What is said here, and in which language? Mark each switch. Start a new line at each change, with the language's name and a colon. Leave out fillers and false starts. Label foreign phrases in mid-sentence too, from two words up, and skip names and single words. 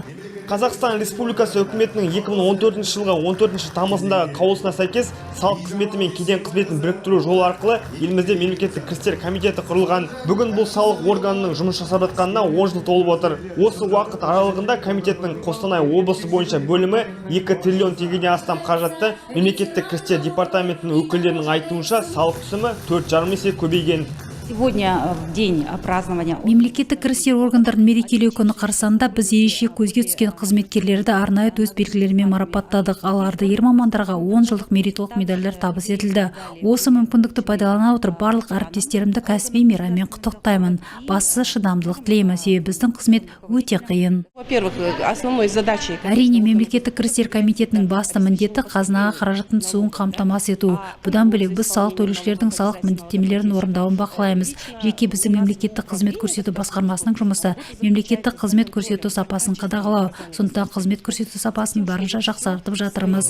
Kazakh: Қазақстан Республикасы үкіметінің 2014 жылғы 14 тамызындағы қаулысына сәйкес салық қызметі мен кеден қызметін біріктіру жолы арқылы елімізде мемлекеттік кірістер комитеті құрылған. Бүгін бұл салық органының жұмыс жасап жатқанына 10 жыл толып отыр. Осы уақыт аралығында комитеттің Қостанай облысы бойынша бөлімі 2 триллион теңгеден астам қаражатты мемлекеттік кірістер департаментінің өкілдерінің айтуынша салық түсімі 4,5 есе көбейген.
Russian: Сегодня в день празднования.
Kazakh: Мемлекеттік кірістер органдарын мерекелеу күні қарсаңында біз ерекше көзге түскен қызметкерлерді арнайы төс белгілерімен марапаттадық. Ал ардагер мамандарға 10 жылдық мерейтолық медальдар табыс етілді. Осы мүмкіндікті пайдалана отырып барлық әріптестерімді кәсіби мейраммен құттықтаймын. Бастысы шыдамдылық тілеймін, себебі біздің қызмет өте қиын.
Russian: Во-первых, основной задачей
Kazakh: Әрине, мемлекеттік кірістер комитетінің басты міндеті қазынаға қаражаттың түсуін қамтамасыз ету. Бұдан бөлек біз салық төлеушілердің салық міндеттемелерін орындауын бақылаймыз. Жеке біздің мемлекеттік қызмет көрсету басқармасының жұмысы мемлекеттік қызмет көрсету сапасын қадағалау. Сондықтан қызмет көрсету сапасын барынша жақсартып жатырмыз.